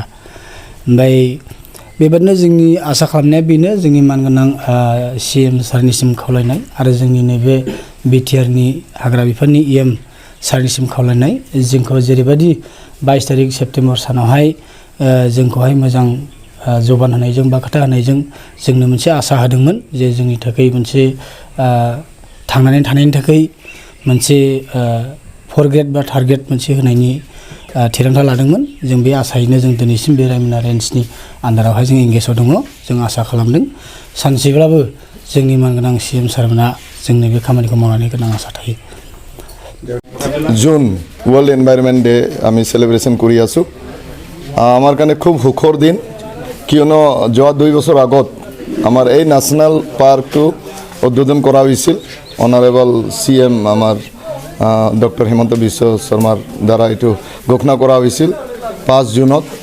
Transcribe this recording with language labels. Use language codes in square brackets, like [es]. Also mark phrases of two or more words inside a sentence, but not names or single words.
[brx] ओमफ्राय बेबायदिनो जोंनि आसा खालामनाया बेनो जोंनि मानगोनां CM सारनिसिम खावलायनाय आरो जोंनि नैबे बिटिआरनि हाग्रा बिफाननि EM सारनिसिम खावलायनाय जोंखौ जेरैबायदि 22 तारिख सेप्तेम्बर सानावहाय जोंखौहाय मोजां जबान होनायजों बा खोथा होनायजों जोंनो मोनसे आसा होदोंमोन जे जोंनि थाखाय मोनसे थांनानै थानायनि थाखाय मोनसे 4 ग्रेड बा [en] third grade [brx] मोनसे होनायनि थिरांथा लादोंमोन जों बे आसायैनो जों दिनैसिम बे रायमना रेन्जनि आन्दारावहाय जों एंगेजआव दङ जों आसा खालामदों सानसेब्लाबो जोंनि मानगोनां CM सारमोना जोंनो बे खामानिखौ मावनानै गोनां आसा थायो [en] June World Environment Day [as] আমি সেলিব্রেশন কৰি আছোঁ আমাৰ কাৰণে খুব সুখৰ দিন কিয়নো যোৱা 2 বছৰ আগত আমাৰ এই ন্যাশনাল পাৰ্কটো উদ্বোধন কৰা হৈছিল [en] honourable CM [as] আমাৰ ডক্টৰ হিমন্ত বিশ্ব শৰ্মাৰ দ্বাৰা এইটো ঘোষণা কৰা হৈছিল 5 জুনত